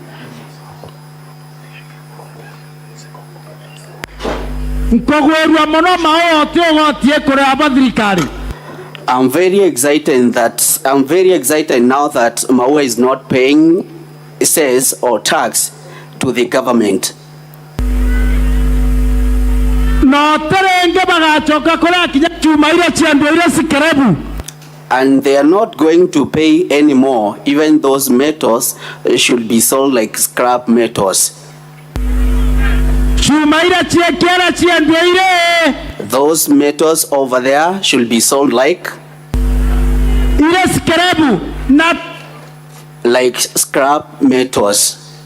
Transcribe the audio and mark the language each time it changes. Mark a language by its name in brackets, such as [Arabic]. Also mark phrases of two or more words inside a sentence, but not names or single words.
[English] I'm very excited now that Maua is not paying cess or tax to the government. [Kalenjin] no terenge bagachoka kora kinya chuma ile chiando ile sikerebu. [English] And they are not going to pay anymore. Even those metals should be sold like scrap metals. Those metals over there should be sold like scrap metals.